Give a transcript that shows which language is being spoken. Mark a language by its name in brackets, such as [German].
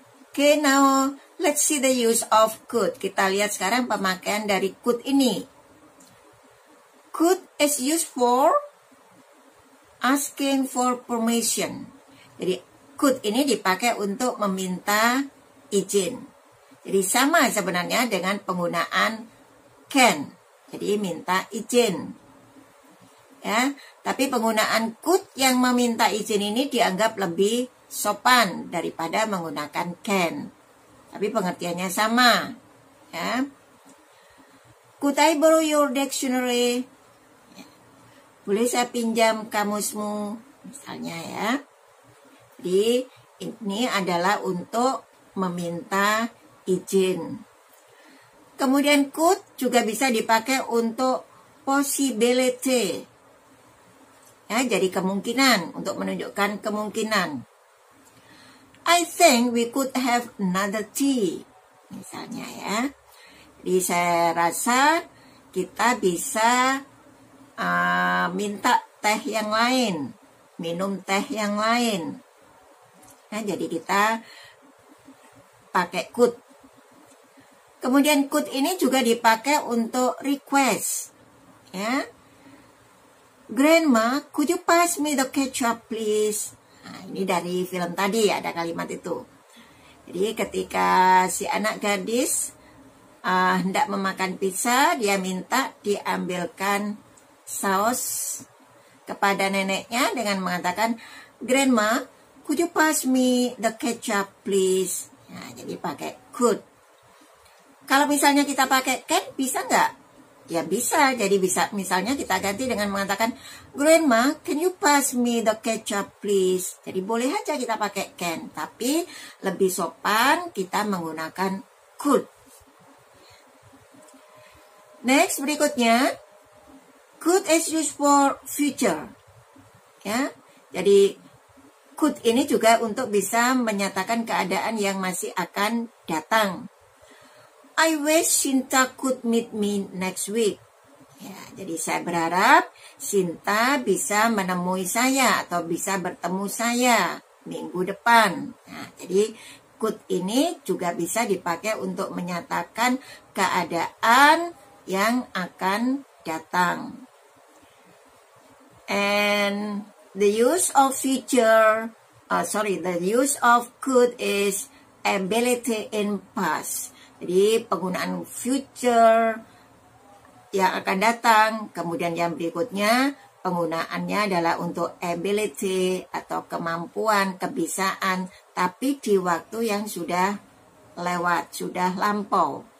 [English] Okay, now let's see the use of could. [Indonesian] Kita lihat sekarang pemakaian dari could ini. [English] Could is used for asking for permission. [Indonesian] Jadi could ini dipakai untuk meminta izin. Jadi sama sebenarnya dengan penggunaan can. Jadi minta izin. Ya, tapi penggunaan could yang meminta izin ini dianggap lebih sopan daripada menggunakan can. Tapi pengertiannya sama. Ya. [English] Could I borrow your dictionary? [Indonesian] Boleh saya pinjam kamusmu? Misalnya ya. Jadi ini adalah untuk meminta izin. Kemudian could juga bisa dipakai untuk possibility. Ya, jadi kemungkinan, untuk menunjukkan kemungkinan. [English] I think we could have another tea. [Indonesian] Misalnya ya. Jadi saya rasa kita bisa minta teh yang lain, minum teh yang lain. Nah, jadi kita pakai could. Kemudian could ini juga dipakai untuk request. Ya. [English] Grandma, could you pass me the ketchup please? [Indonesian] Nah, ini dari film tadi ada kalimat itu. Jadi ketika si anak gadis hendak memakan pizza, dia minta diambilkan saus kepada neneknya dengan mengatakan, [English] Grandma, could you pass me the ketchup please? [Indonesian] Nah, jadi pakai could. Kalau misalnya kita pakai can, bisa nggak? Ya bisa, jadi bisa misalnya kita ganti dengan mengatakan, [English] Grandma, can you pass me the ketchup please? [Indonesian] Jadi boleh aja kita pakai can, tapi lebih sopan kita menggunakan could. [English] Next, berikutnya, could is used for future. [Indonesian] Ya, jadi could ini juga untuk bisa menyatakan keadaan yang masih akan datang. [English] I wish Sinta could meet me next week. [Indonesian] Ya, jadi saya berharap Sinta bisa menemui saya atau bisa bertemu saya minggu depan. Nah, jadi could ini juga bisa dipakai untuk menyatakan keadaan yang akan datang. And [English] the use of future, the use of could is ability in past. [Indonesian] Jadi penggunaan future yang akan datang, kemudian yang berikutnya penggunaannya adalah untuk ability atau kemampuan, kebisaan, tapi di waktu yang sudah lewat, sudah lampau.